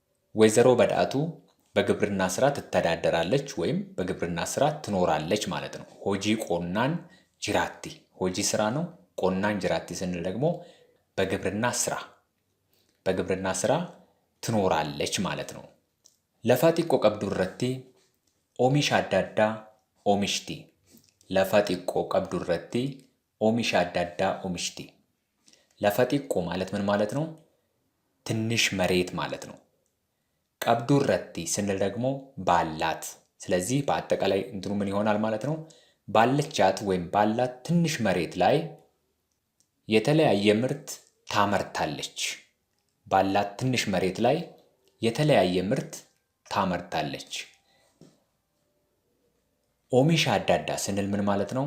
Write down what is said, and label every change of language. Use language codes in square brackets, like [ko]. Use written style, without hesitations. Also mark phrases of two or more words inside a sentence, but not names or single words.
[am] ወይዘሮ በዳቱ በግብርና ስራ ትተዳደራለች ወይም በግብርና ስራ ትኖራለች ማለት ነው። [om] hojii qonnaan jiraatti [am] ሆጂ ስራ ነው። [om] qonnaan jiraatti [am] ስንል ደግሞ በግብርና ስራ ትኖራለች ማለት ነው። [om] ለፋ xiqqoo qabdu irratti oomisha adda addaa oomishti. Lafa xiqqoo qabdu irratti oomisha adda addaa oomishti. Lafa xiqqoo [am] ማለት ምን ማለት ነው? ትንሽ መሬት ማለት ነው። [om] qabdu irratti [am] ስንል ደግሞ ባላት። ስለዚህ በአጠቃላይ እንትኑ ምን ይሆናል ማለት ነው? ባለቻት ወይም ባላት ትንሽ መሬት ላይ የተለያየ ምርት ታመርታለች። ባላት ትንሽ መሬት ላይ የተለያየ ምርት ታመርታለች። [om] oomisha addaa [am] ስንል ምን ማለት ነው?